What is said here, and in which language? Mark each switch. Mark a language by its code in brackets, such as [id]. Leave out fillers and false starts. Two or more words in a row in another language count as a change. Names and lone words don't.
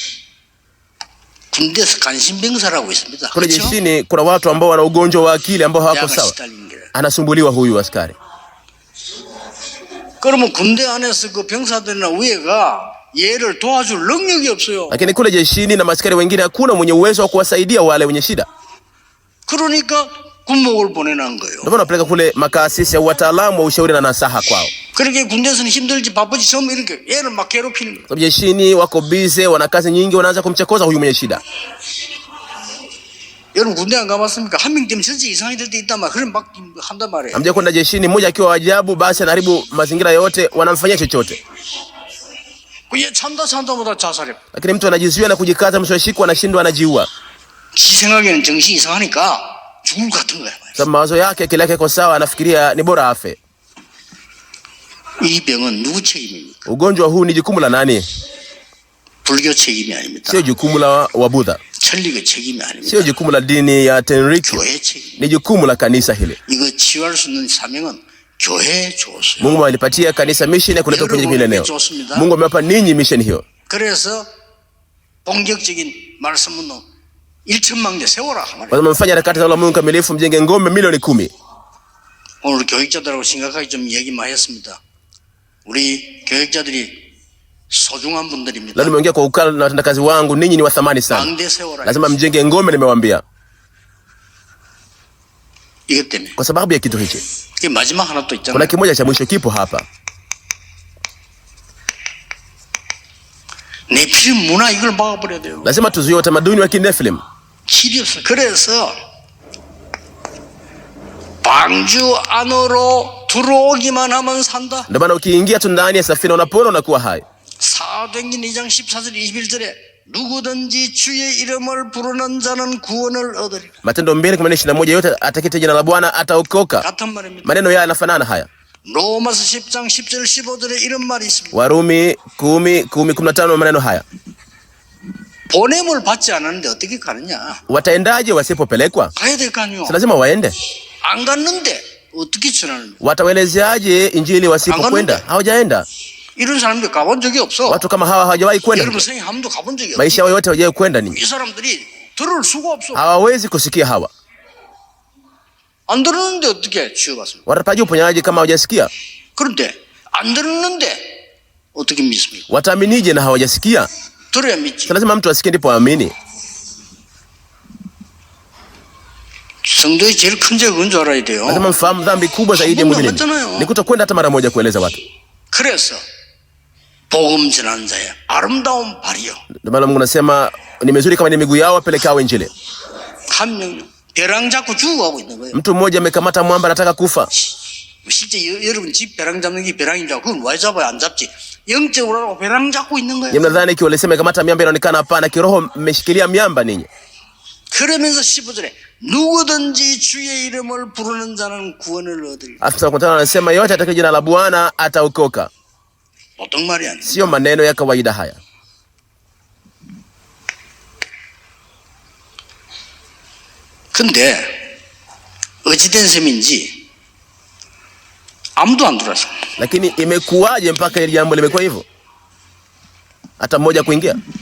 [ko] 군대에서 간신병사라고 있습니다. [sw] Kule jeshini kuna watu ambao wana ugonjwa wa akili ambao hawako sawa. Anasumbuliwa huyu askari. [ko] 그러면 군대 안에서 그 병사들이나 위에가 얘를 도와줄 능력이 없어요. [sw] Lakini kule jeshini na maskari wengine hakuna mwenye uwezo wa kuwasaidia wale wenye shida. [ko] 그러니까 군목을 보내는 거예요. [sw] Ndio maana napeleka kule makaasisi au wataalamu wa ushauri na nasaha kwao. [ko] 그렇게 군대에서는 힘들지 바쁘지 처음 이렇게 얘를 막 괴롭히는 거예요. [sw] Sababu jeshini wako busy, wana kazi nyingi, wanaanza kumchokoza huyu mwenye shida. [ko] 여러분 군대 안 가봤습니까? 한 명 때문에 전체 이상이 될 때 있단 말이에요. 그럼 막 한단 말이에요. [sw] Amje kwenda jeshini, mmoja akiwa ajabu basi anaharibu mazingira yote, wanamfanyia chochote. [ko] 얘 참다보다 자살해. [sw] Lakini mtu anajizuia na kujikaza, mwisho wa siku anashindwa, anajiua. [ko] 지 생각에는 정신이 이상하니까 죽을 것 같은 거야. [sw] Sababu mawazo yake, akili yake iko sawa, anafikiria ni bora afe. [ko] 이 병은 누구 책임입니까? [sw] Ugonjwa huu ni jukumu la nani? [ko] 불교 책임이 아닙니다. [sw] Sio jukumu la Wabudha. [ko] 천리교 책임이 아닙니다. [sw] Sio jukumu la dini ya Tenrikyo. [ko] 교회 책임. [sw] Ni jukumu la kanisa hili. [ko] 이거 치유할 수 있는 사명은 교회에 줬어요. [sw] Mungu alipatia kanisa mission ya kuleta uponyaji kwenye eneo. Mungu amewapa ninyi mission hiyo. [ko] 그래서 본격적인 말씀은 1천망대 세워라. [sw] Kwa mfanya harakati za Mungu kamilifu, mjenge ngome milioni 10. [ko] 오늘 교육자들하고 심각하게 좀 얘기만 했습니다. 우리 교육자들이 소중한 분들입니다. [sw] Leo nimeongea kwa ukali na watendakazi wangu, ninyi ni wa thamani sana. [ko] 망대 세워라. [sw] Lazima mjenge ngome, nimewaambia. [ko] 이것 때문에. [sw] Kwa sababu ya kitu hichi. [ko] 이 마지막 하나 또 있잖아요. [sw] Kuna kimoja cha mwisho kipo hapa. [ko] 네피림 문화 이걸 막아버려야 돼요. [sw] Lazima tuzuie utamaduni wa Kinephilim. [ko] 길이 없어. 그래서 방주 안으로 들어오기만 하면 산다. [sw] Ndio maana ukiingia tu ndani ya safina unapona, unakuwa hai. [ko] 사도행전 2장 14절 21절에 누구든지 주의 이름을 부르는 자는 구원을 얻으리라. [sw] Matendo 2:21, yote atakayetaja jina la Bwana ataokoka. [ko] 같은 말입니다. [sw] Maneno haya yanafanana haya. [ko] 로마서 10장 10절 15절에 이런 말이 있습니다. [sw] Warumi 10:15 maneno haya. [ko] 보냄을 받지 않았는데 어떻게 가느냐? [sw] Wataendaje wasipopelekwa? [ko] 가야 될 거 아니요. [sw] Lazima waende. [ko] 안 갔는데 어떻게 전하는? [sw] Watawaelezeaje injili wasipokwenda? Hawajaenda. [ko] 이런 사람들 가본 적이 없어. [sw] Watu kama hawa hawajawahi kwenda. [ko] 여러분 생애 한 번도 가본 적이 없어. [sw] Maisha yao yote hawajawahi kwenda. Ni [ko] 이 사람들이 들을 수가 없어. [sw] hawawezi kusikia hawa. [ko] 안 들었는데 어떻게 치유받습니까? [sw] Watapata uponyaji kama hawajasikia? [ko] 그런데 안 들었는데 어떻게 믿습니까? [sw] Wataaminije na hawajasikia? [ko] 들어야 믿지. [sw] Lazima mtu asikie ndipo aamini. [ko] 성도의 제일 큰 죄가 그건 줄 알아야 돼요. [sw] Lazima mfahamu dhambi kubwa zaidi ya mwingine ni kutokwenda hata mara moja kueleza watu. [ko] 그래서 복음 전하는 자의 아름다운 발이요. [sw] Ndio maana Mungu anasema ni mizuri kama ni miguu yao wapelekao injili. [ko] 한 명 벼랑 잡고 죽어가고 있는 거예요. [sw] Mtu mmoja amekamata mwamba anataka kufa. [ko] 실제 여러분 집 벼랑 잡는 게 벼랑인 줄 알고 그건 왜 잡아요? 안 잡지. 영적으로 하고 벼랑 잡고 있는 거예요. [sw] Mnadhani ikiwa walisema kamata miamba inaonekana? Hapana, kiroho mmeshikilia miamba ninyi. [ko] 그러면서 15절에 누구든지 주의 이름을 부르는 자는 구원을 얻으리라. [sw] Afisa wa anasema yote atakaye jina la Bwana ataokoka. [ko] 보통 말이 아니에요. [sw] Sio maneno ya kawaida haya. [ko] 근데 어찌된 셈인지 아무도 안 들어왔어. [sw] Lakini imekuwaje mpaka hili jambo limekuwa hivyo? Hata mmoja kuingia.